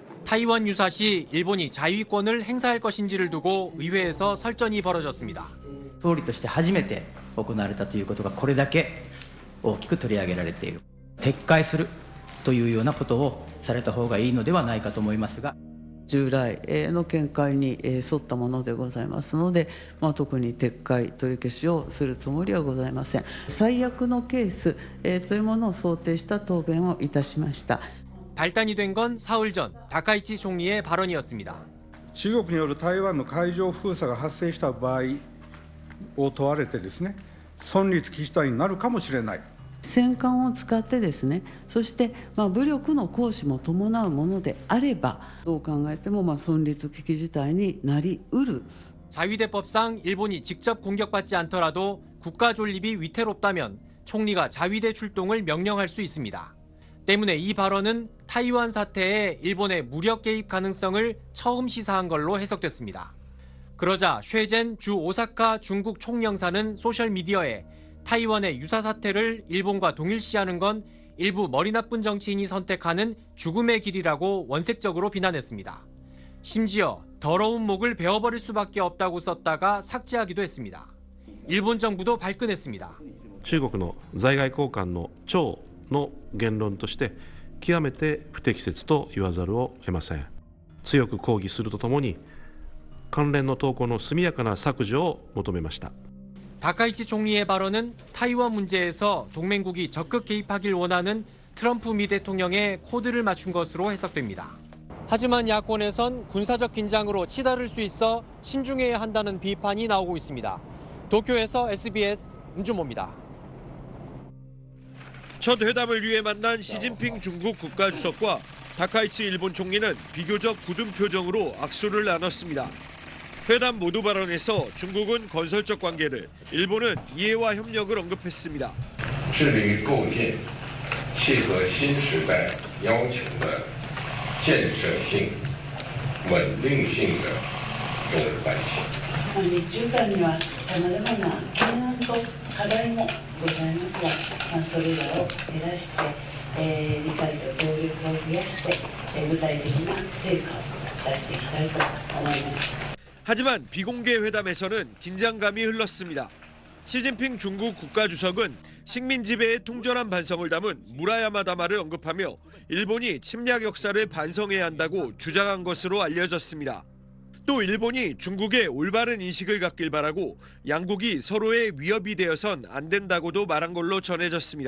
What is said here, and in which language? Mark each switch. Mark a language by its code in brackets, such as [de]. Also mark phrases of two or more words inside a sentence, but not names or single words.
[ko] 타이완 유사 시 일본이 자위권을 행사할 것인지를 두고 의회에서 설전이 벌어졌습니다. [ja] 総理として初めて行われたということがこれだけ大きく取り上げられている。撤回するというようなことをされた方がいいのではないかと思いますが。従来の見解に沿ったものでございますので、特に撤回、取り消しをするつもりはございません。最悪のケースというものを想定した答弁をいたしました。 [ko] 발단이 된 건 사흘 전 다카이치 총리의 발언이었습니다. [ja] 中国による台湾の海上封鎖が発生した場合を問われてですね、存立危機事態になるかもしれない。戦艦を使ってですね、そして武力の行使も伴うものであれば、どう考えても存立危機事態になりうる。 [ko] 자위대법상 일본이 직접 공격받지 않더라도 국가 존립이 위태롭다면 총리가 자위대 출동을 명령할 수 있습니다. 때문에 이 발언은 타이완 사태에 일본의 무력 개입 가능성을 처음 시사한 걸로 해석됐습니다. 그러자 쉐젠 주 오사카 중국 총영사는 소셜미디어에 타이완의 유사 사태를 일본과 동일시하는 건 일부 머리 나쁜 정치인이 선택하는 죽음의 길이라고 원색적으로 비난했습니다. 심지어 더러운 목을 베어버릴 수밖에 없다고 썼다가 삭제하기도 했습니다. 일본 정부도 발끈했습니다. [ja] 中国の在外公館の長の言論として極めて不適切と言わざるを得ません。強く抗議するとともに関連の投稿の速やかな削除を求めました。 [ko] 다카이치 총리의 발언은 타이완 문제에서 동맹국이 적극 개입하길 원하는 트럼프 미 대통령의 코드를 맞춘 것으로 해석됩니다. 하지만 야권에선 군사적 긴장으로 치달을 수 있어 신중해야 한다는 비판이 나오고 있습니다. 도쿄에서 SBS 은주모입니다. 첫 회담을 위해 만난 시진핑 중국 국가주석과 다카이치 일본 총리는 비교적 굳은 표정으로 악수를 나눴습니다. 회담 모두 발언에서 중국은 건설적 관계를, 일본은 이해와 협력을 언급했습니다. [zh] 致力于构建契合新时代要求的建设性、稳定性的中日关系。 [ja] 日中間にはさまざまな懸案と課題もございますが、それらを減らして、理解と協力を増やして、具体的な成果を出していきたいと思います。 [ko] 하지만 비공개 회담에서는 긴장감이 흘렀습니다. 시진핑 중국 국가주석은 식민 지배의 통절한 반성을 담은 무라야마 다마를 언급하며 일본이 침략 역사를 반성해야 한다고 주장한 것으로 알려졌습니다. 또 일본이 중국의 올바른 인식을 갖길 바라고 양국이 서로의 위협이 되어선 안 된다고도 말한 걸로 전해졌습니다.